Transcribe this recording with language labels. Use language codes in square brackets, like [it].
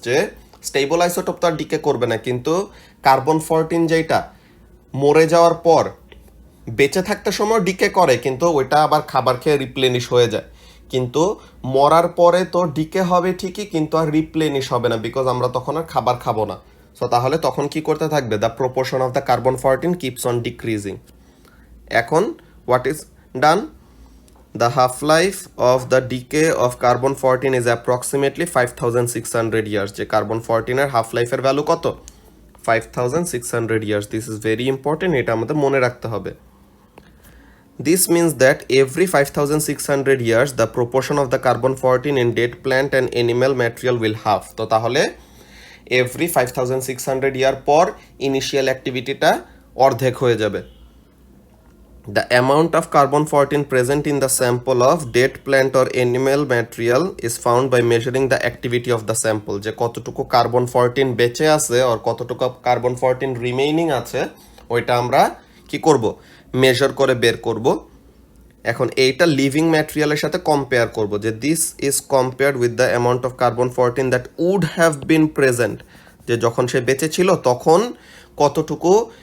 [bn] যে stable isotope তো আর decay করবে না, কিন্তু কার্বন 14 যেটা মরে যাওয়ার পর বেঁচে থাকতে সময় ডিকে করে, কিন্তু ওইটা আবার খাবার খেয়ে রিপ্লেনিশ হয়ে যায়। কিন্তু মরার পরে তো ডিকে হবে ঠিকই, কিন্তু আর রিপ্লেনিশ হবে না, বিকজ আমরা তখন আর খাবার খাবো না। সো তাহলে তখন কি করতে থাকবে, [en] The proportion of the carbon 14 keeps on decreasing. এখন what is done, the half-life of the decay of carbon 14 is approximately 5600 years. [bn] যে carbon 14 এর half-life এর ভ্যালু কত, 5600 years. [en] This is very important, [bn] এটা আমাদের মনে রাখতে হবে। [en] This means that every 5600 years the proportion of the carbon 14 in dead plant and animal material will halve. [bn] তো তাহলে every 5600 year পর ইনিশিয়াল অ্যাক্টিভিটিটা অর্ধেক হয়ে যাবে। [en] The amount of carbon 14 present in the sample of dead plant or animal material is found by measuring the activity of the sample. [bn] যে কতটুকু carbon 14 বেঁচে আছে আর কতটুকু কার্বন 14 রিমেইনিং আছে, ওইটা আমরা কি করব, মেজার করে বের করব। এখন এইটা লিভিং ম্যাটেরিয়ালের সাথে কম্পেয়ার করব, যে [en] this is compared with the amount of carbon 14 that would have been present, [bn] যে যখন সে বেঁচে ছিল তখন কতটুকু